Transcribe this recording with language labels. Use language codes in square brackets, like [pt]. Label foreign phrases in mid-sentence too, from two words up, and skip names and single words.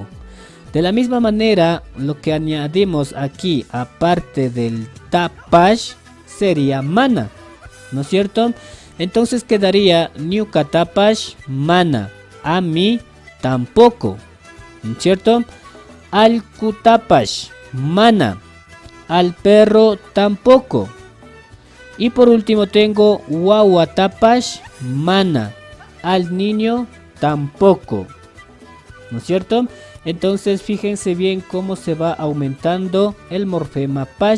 [es] De la misma manera, lo que añadimos aquí, aparte del tapash, sería mana, ¿no es cierto? Entonces quedaría [qu] Ñuqatapash mana, [es] a mí tampoco, ¿no es cierto? [qu] Alqutapash mana, [es] al perro tampoco. Y por último tengo [qu] Wawatapash mana, [es] al niño tampoco, ¿no es cierto? Entonces fíjense bien cómo se va aumentando el morfema pash.